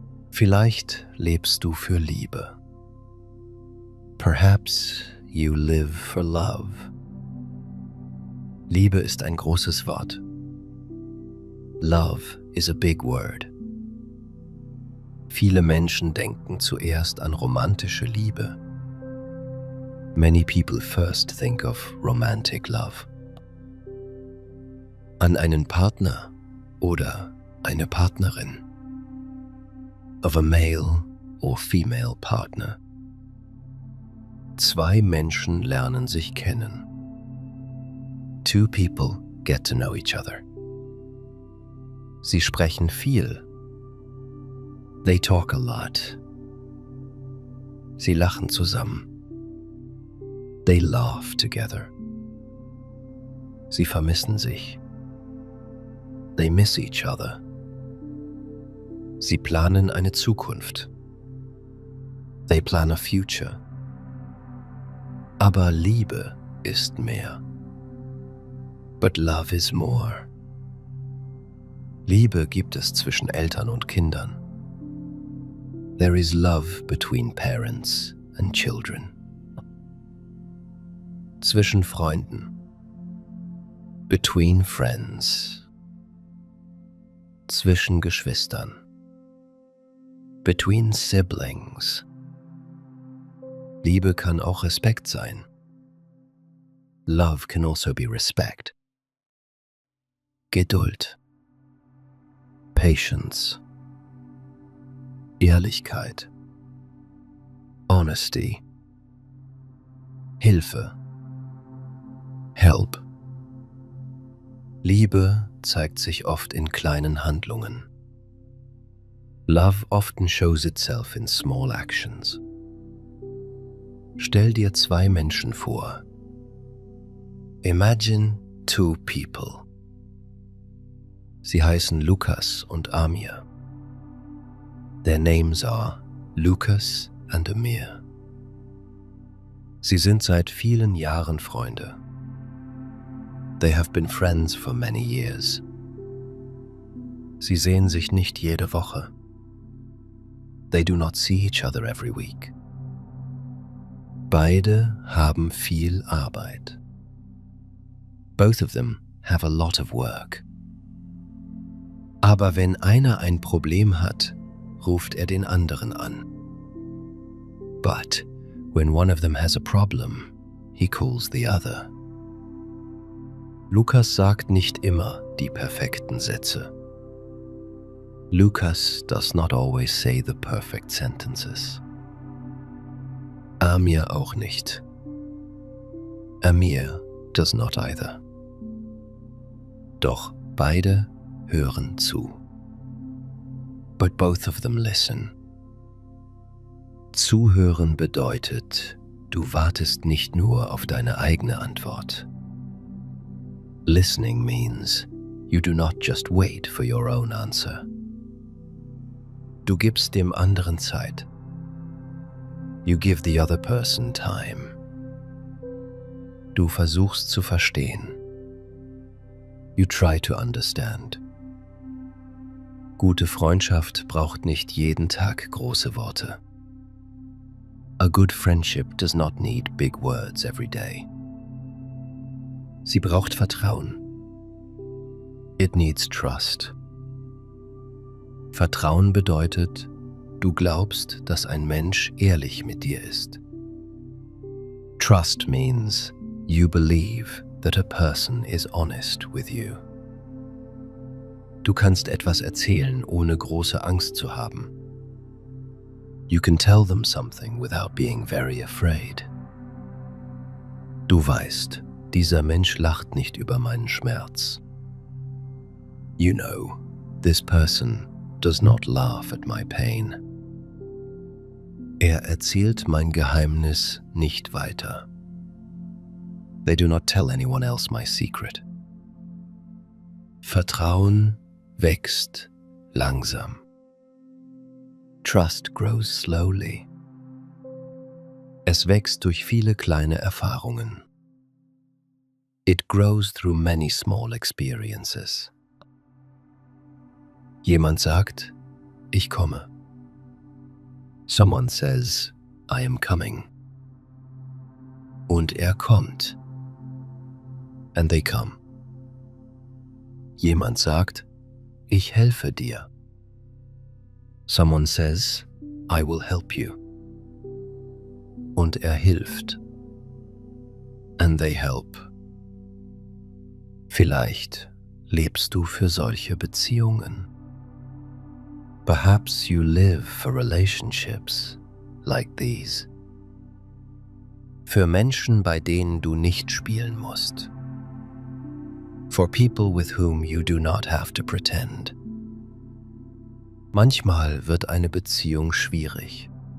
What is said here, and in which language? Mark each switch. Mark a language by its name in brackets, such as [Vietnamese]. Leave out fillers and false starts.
[German] Vielleicht lebst du für Liebe. [English] Perhaps you live for love. [German] Liebe ist ein großes Wort. [English] Love is a big word. [German] Viele Menschen denken zuerst an romantische Liebe. [English] Many people first think of romantic love. [German] An einen Partner oder eine Partnerin. [English] Of a male or female partner. [German] Zwei Menschen lernen sich kennen. [English] Two people get to know each other. [German] Sie sprechen viel. [English] They talk a lot. [German] Sie lachen zusammen. [English] They laugh together. [German] Sie vermissen sich. [English] They miss each other. [German] Sie planen eine Zukunft. [English] They plan a future. [German] Aber Liebe ist mehr. [English] But love is more. [German] Liebe gibt es zwischen Eltern und Kindern. [English] There is love between parents and children. [German] Zwischen Freunden. [English] Between friends. [German] Zwischen Geschwistern. [English] Between siblings. [German] Liebe kann auch Respekt sein. [English] Love can also be respect. [German] Geduld. [English] Patience. [German] Ehrlichkeit. [English] Honesty. [German] Hilfe. [English] Help. [German] Liebe zeigt sich oft in kleinen Handlungen. [English] Love often shows itself in small actions. [German] Stell dir zwei Menschen vor. [English] Imagine two people. [German] Sie heißen Lukas und Amir. [English] Their names are Lukas and Amir. [German] Sie sind seit vielen Jahren Freunde. [English] They have been friends for many years. [German] Sie sehen sich nicht jede Woche. [English] They do not see each other every week. [German] Beide haben viel Arbeit. [English] Both of them have a lot of work. [German] Aber wenn einer ein Problem hat, ruft er den anderen an. [English] But when one of them has a problem, he calls the other. [German] Lukas sagt nicht immer die perfekten Sätze. [English] Lukas does not always say the perfect sentences. [German] Amir auch nicht. [English] Amir does not either. [German] Doch beide hören zu. [English] But both of them listen. [German] Zuhören bedeutet, du wartest nicht nur auf deine eigene Antwort. [English] Listening means you do not just wait for your own answer. [German] Du gibst dem anderen Zeit. [English] You give the other person time. [German] Du versuchst zu verstehen. [English] You try to understand. [German] Gute Freundschaft braucht nicht jeden Tag große Worte. [English] A good friendship does not need big words every day. [German] Sie braucht Vertrauen. [English] It needs trust. [German] Vertrauen bedeutet, du glaubst, dass ein Mensch ehrlich mit dir ist. [English] Trust means you believe that a person is honest with you. [German] Du kannst etwas erzählen, ohne große Angst zu haben. [English] You can tell them something without being very afraid. [German] Du weißt, dieser Mensch lacht nicht über meinen Schmerz. [English] You know, this person does not laugh at my pain. [German] Er erzählt mein Geheimnis nicht weiter. [English] They do not tell anyone else my secret. [German] Vertrauen wächst langsam. [English] Trust grows slowly. [German] Es wächst durch viele kleine Erfahrungen. [English] It grows through many small experiences. [German] Jemand sagt, ich komme. [English] Someone says, I am coming. [German] Und er kommt. [English] And they come. [German] Jemand sagt, ich helfe dir. [English] Someone says, I will help you. [German] Und er hilft. [English] And they help. [German] Vielleicht lebst du für solche Beziehungen. [English] Perhaps you live for relationships like these. [German] Für Menschen, bei denen du nicht spielen musst. [English] For people with whom you do not have to pretend. [German] Manchmal wird eine Beziehung schwierig.